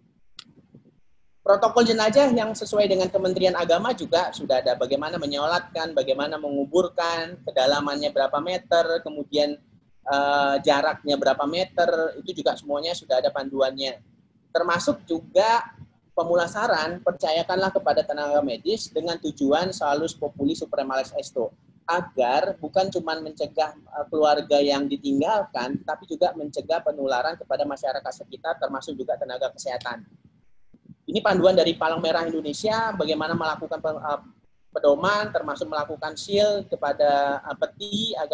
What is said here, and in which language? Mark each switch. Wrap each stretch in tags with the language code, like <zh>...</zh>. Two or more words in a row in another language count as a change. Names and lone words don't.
<id>Protokol jenazah yang sesuai dengan Kementerian Agama juga sudah ada. Bagaimana menyolatkan, bagaimana menguburkan, kedalamannya berapa meter, kemudian jaraknya berapa meter, itu juga semuanya sudah ada panduannya. Termasuk juga pemulasaran, percayakanlah kepada tenaga medis dengan tujuan</id> <la>salus populi suprema lex esto.</la> <id>agar bukan cuma mencegah keluarga yang ditinggalkan, tapi juga mencegah penularan kepada masyarakat sekitar, termasuk juga tenaga kesehatan. Ini panduan dari Palang Merah Indonesia bagaimana melakukan pedoman, termasuk melakukan seal kepada peti agar</id>